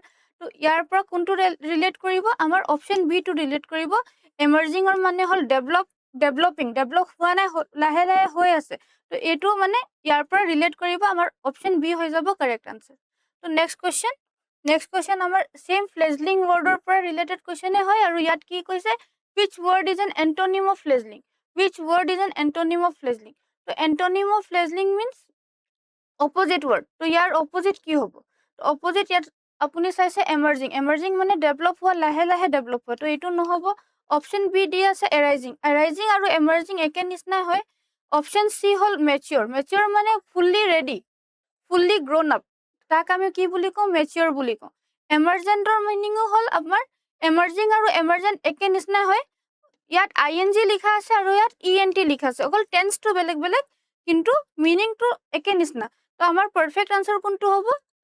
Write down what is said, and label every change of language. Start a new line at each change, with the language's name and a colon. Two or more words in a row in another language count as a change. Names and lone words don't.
Assamese: তো ইয়াৰ পৰা কোনটো ৰিলেট কৰিব? আমাৰ
English: option B
Assamese: টো ৰিলেট কৰিব। এমাৰ্জিঙৰ মানে হ'ল ডেভেলপিং, ডেভেলপ হোৱা নাই, লাহে লাহে হৈ আছে। তো এইটো মানে ইয়াৰ পৰা ৰিলেট কৰিব। আমাৰ
English: option B
Assamese: হৈ যাব
English: correct answer.
Assamese: তো
English: next question
Assamese: আমাৰ
English: same fledgling word
Assamese: পৰা
English: related question
Assamese: হয়। আৰু ইয়াত কি কৈছে?
English: which word is an antonym of fledgling? Which word is an antonym of fledgling?
Assamese: তো
English: antonym of fledgling means opposite word।
Assamese: তো ইয়াৰ opposite কি হ'ব? তো opposite ইয়াত আপুনি চাইছে emerging। emerging মানে develop হোৱা, লাহে লাহে develop হোৱা। তো এইটো নহ'ব।
English: option B
Assamese: দি আছে arising। arising আৰু emerging একে নিচিনা হয়।
English: option C
Assamese: হ'ল mature।
English: mature মানে fully ready, fully grown up,
Assamese: তাক আমি কি বুলি কওঁ? mature বুলি কওঁ। emergentৰ মিনিংও হ'ল আমাৰ emerging আৰু emergent একে নিচিনা হয়। ইয়াত ING লিখা আছে আৰু ইয়াত ENT লিখা আছে, অকল টেন্সটো বেলেগ বেলেগ, কিন্তু মিনিংটো একে নিচিনা। তো আমাৰ
English: perfect answer
Assamese: কোনটো হ'ব?